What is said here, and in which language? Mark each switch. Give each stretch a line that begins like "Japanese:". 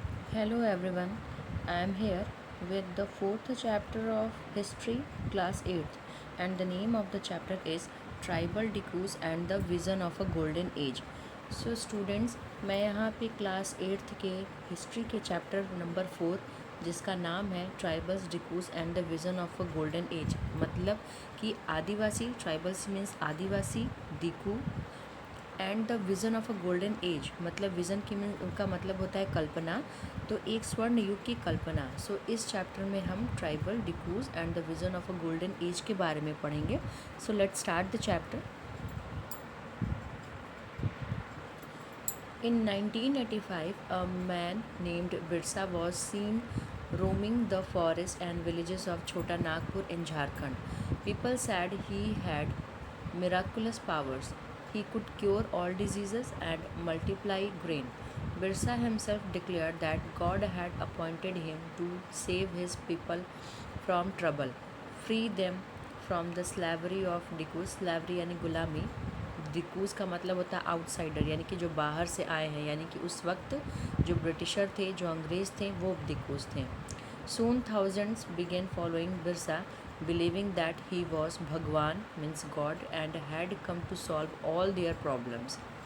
English: Hello everyone, I am here with the fourth chapter of History, Class 8th, and the name of the chapter is Tribal Decoys and the Vision of a Golden Age. So students,
Hindi: मैं यहाँ पे class 8th के history के chapter number 4 जिसका नाम है tribals डिकूज and the vision of a golden age, मतलब कि आदिवासी, tribals means Adivasi, डिकू and the vision of a golden age, मतलब विज़न की उनका मतलब होता है कल्पना, तो एक स्वर्ण युग की कल्पना। सो इस चैप्टर में हम tribal डिकूज and the vision of a golden age के बारे में पढ़ेंगे।
English: So let's start the chapter. In 1985, a man named Birsa was seen roaming the forests and villages of Chota Nagpur in Jharkhand. People said he had miraculous powers. He could cure all diseases and multiply grain. Birsa himself declared that God had appointed him to save his people from trouble, free them from the slavery of Dikus, slavery
Hindi: यानी गुलामी। डिकूज़ का मतलब होता है outsider, यानी कि जो बाहर से आए हैं, यानी कि उस वक्त जो ब्रिटिशर थे, जो अंग्रेज़ थे, वो डिकूज़ थे।
English: Soon thousands began following Birsa, believing that he was भगवान means God and had come to solve all their problems.